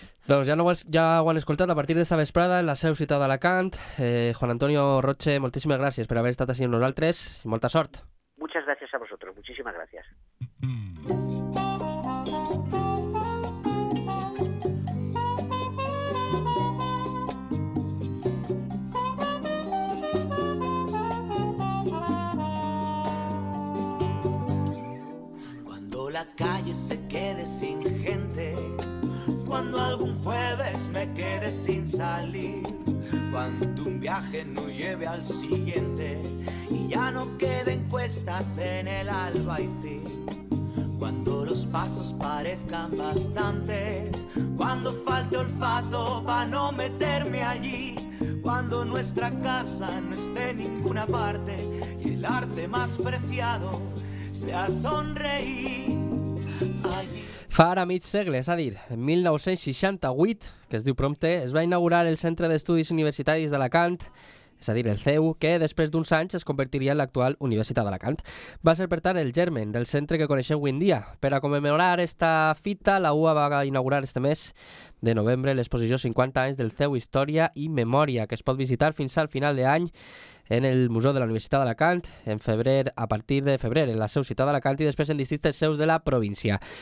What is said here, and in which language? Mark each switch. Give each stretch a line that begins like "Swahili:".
Catalan: Doncs ja ho han escoltat a partir d'esta vesprada en la seu ciutat d'Alacant. Juan Antonio Roche, moltíssimes gràcies per haver estat així amb nosaltres i molta sort.
Spanish: Muchas gracias a vosotros, muchísimas gracias. La calle se quede sin gente, cuando algún jueves me quede sin salir, cuando un viaje no lleve al siguiente y ya no queden cuestas en el albaicín, cuando los pasos parezcan bastantes, cuando falte olfato para no meterme allí, cuando nuestra casa no esté en ninguna parte y el arte más preciado sea sonreír.
Catalan: Fa ara mig segle, és a dir, en 1968, que es diu prompte, es va inaugurar el Centre d'Estudis Universitaris d'Alacant, és a dir, el CEU, que després d'uns anys es convertiria en l'actual Universitat d'Alacant. Va ser, per tant, el germen del centre que coneixem avui en dia. Per a commemorar esta fita, la UA va inaugurar este mes de novembre l'exposició 50 anys del CEU Història i Memòria, que es pot visitar fins al final d'any en el Museu de la Universitat d'Alacant, a partir de febrer, en la seu ciutat d'Alacant i després en distintes seus de la província.